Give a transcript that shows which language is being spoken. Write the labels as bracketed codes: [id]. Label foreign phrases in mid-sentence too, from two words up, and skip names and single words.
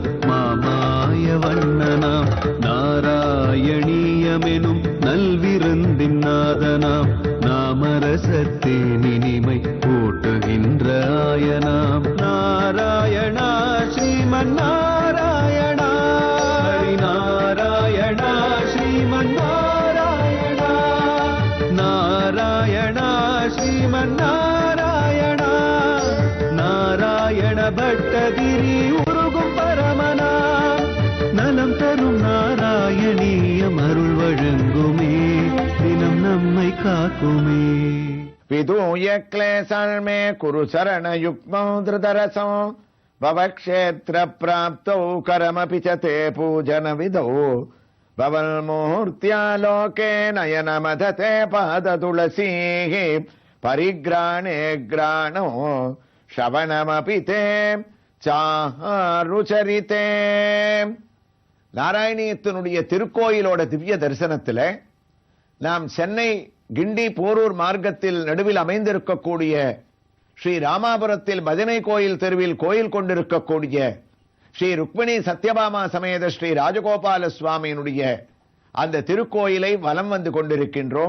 [ta] மாமாய வண்ணனாம் நாராயணீயமெனும் நல்விருந்தின் நாதனாம் நாமரசத்தின் இனிமை கூட்டுகின்ற ஆயனாம் நாராயணா ஸ்ரீமன் நாராயணா நாராயணா ஸ்ரீமன் நாராயணா நாராயணா ஸ்ரீமன் நாராயணா நாராயண பட்டதிரி உருகும் பரமனா நலம் தரும் நாராயணீயம் அருள் வழங்குமே தினம் நம்மை காக்குமே. [sa] विदूय क्लेशर्मे कुरु शरण युग्मौ धृतरसो भवक्षेत्र प्राप्तौ करमपि च ते पूजन विधौ भवन्मूर्त्यालोके नयनमधते पाद तुलसीः परिग्राणे ग्राणो श्रवणमपि ते चारुचरिते. [ta] நாராயணியத்தினுடைய திருக்கோயிலோட திவ்ய தரிசனத்தில் நாம் சென்னை கிண்டி போரூர் மார்க்கத்தில் நடுவில் அமைந்திருக்கக்கூடிய ஸ்ரீ ராமாபுரத்தில் பஜனை கோயில் தெருவில் கோயில் கொண்டிருக்கக்கூடிய ஸ்ரீ ருக்மிணி சத்யபாமா சமேத ஸ்ரீ ராஜகோபால சுவாமியினுடைய அந்த திருக்கோயிலை வலம் வந்து கொண்டிருக்கின்றோம்.